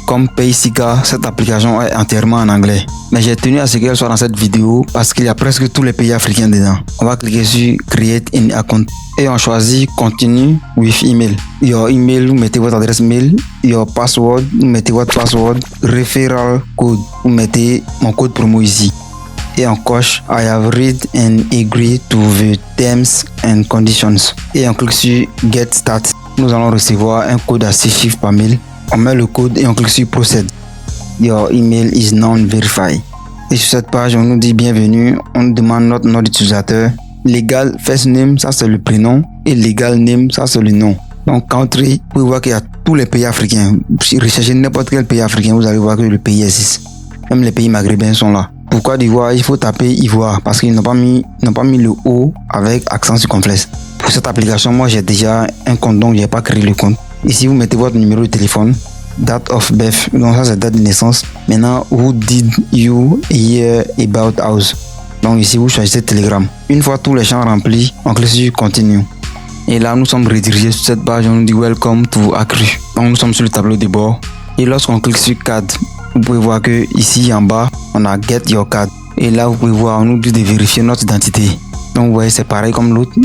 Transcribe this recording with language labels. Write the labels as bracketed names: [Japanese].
[French] Comme Paysika, cette application est entièrement en anglais. Mais j'ai tenu à ce qu'elle soit dans cette vidéo parce qu'il y a presque tous les pays africains dedans. On va cliquer sur [English] Create an account [French] et on choisit [English] Continue with email. Your email, [French] vous mettez votre adresse mail. [English] Your password, [French] vous mettez votre password. [English] Referral code, [French] vous mettez mon code promo ici. Et on coche [English] I have read and agree to the terms and conditions. [French] Et on clique sur [English] Get Start. [French] Nous allons recevoir un code à 6 chiffres par mail. On met le code et on clique sur Proceed. [English] Your email is non verified. [French] Et sur cette page, on nous dit bienvenue. On nous demande notre nom d'utilisateur. [English] Legal first name, [French] ça c'est le prénom. Et [English] legal name, [French] ça c'est le nom. Donc country, vous pouvez voir qu'il y a tous les pays africains. Si vous recherchez n'importe quel pays africain, vous allez voir que le pays existe. Même les pays maghrébins sont là. Pour Côte d'Ivoire, il faut taper Ivoire parce qu'ils n'ont pas mis le O avec accent circonflexe. Pour cette application, moi j'ai déjà un compte donc j'ai pas créé le compte. Ici vous mettez votre numéro de téléphone, [English] date of birth, [French] donc ça c'est date de naissance. [English] Maintenant, who did you hear about us? [French] Donc ici vous choisissez Telegram. Une fois tous les champs remplis, on clique sur Continue. Et là nous sommes redirigés sur cette page, on nous dit [English] Welcome to Accru. [French] Donc nous sommes sur le tableau de bord. Et lorsqu'on clique sur Card, vous pouvez voir que ici en bas, on a [English] Get Your Card. [French] Et là, vous pouvez voir, on nous dit de vérifier notre identité. Donc, vous voyez, c'est pareil comme l'autre.